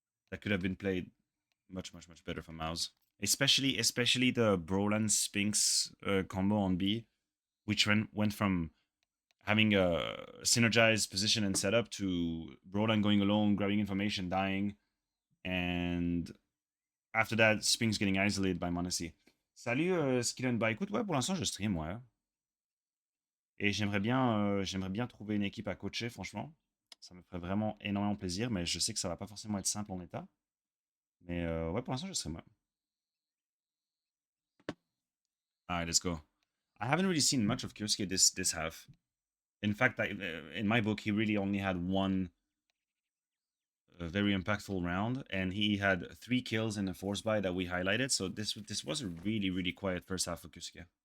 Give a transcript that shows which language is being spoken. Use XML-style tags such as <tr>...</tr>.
<en>That could have been played much better for MOUZ. Especially the Broland Sphinx combo on B, which went from having a synergized position and setup to Broland going alone, grabbing information, dying, and after that, Sphinx getting isolated by Monacy.</en> <fr>Salut Skillen. Bah écoute, ouais, pour l'instant je stream, ouais. Et j'aimerais bien trouver une équipe à coacher, franchement. Ça me ferait vraiment énormément plaisir, mais je sais que ça va pas forcément être simple en état. Mais ouais, pour l'instant je stream, ouais.</fr> <en>Alright, let's go. I haven't really seen much of kyousuke this half. In fact, in my book, he really only had one very impactful round, and he had 3 kills in the force buy that we highlighted. So this was a really quiet first half of kyousuke.</en>